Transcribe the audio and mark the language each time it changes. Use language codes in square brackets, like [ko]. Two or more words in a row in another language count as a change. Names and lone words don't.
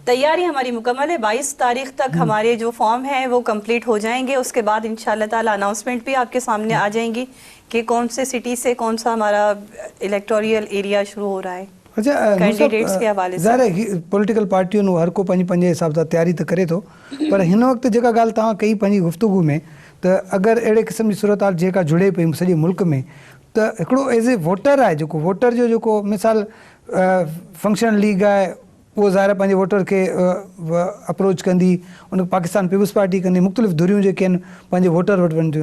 [ur] तैयारी ہماری مکمل ہے. 22 تاریخ تک ہمارے جو فارم ہیں وہ کمپلیٹ ہو جائیں گے. اس کے بعد [ar] إن شاء الله تعالى [ur] اناؤنسمنٹ بھی آپ کے سامنے آ جائیں گی کہ کون سے سٹی سے کون سا ہمارا الیکٹورل ایریا شروع ہو رہا ہے. अच्छा, کینڈیڈیٹس کے حوالے سے [sd] ज़ाहिर पॉलिटिकल पार्टियों हर को पंहिंजे हिसाब सां तैयारी तो करे तो, पर हिन वक्त जेका ॻाल्हि तव्हां कई पंहिंजी गुफ्तगू में, तो अगर अहिड़े क़िस्म जी सूरत हाल जेका जुड़े पई सॼे मुल्क में, तो हिकिड़ो [en] as a voter [sd] आहे जेको वोटर जो जेको मिसाल फंक्शनल लीग आहे, वो ज़ाहिर पंहिंजे वोटर के अप्रोच कंदी, उन पाकिस्तान पीपल्स पार्टी कंदी, मुख़्तलिफ़ धुरियूं जेके आहिनि पंहिंजे वोटर वटि वञनि थियूं।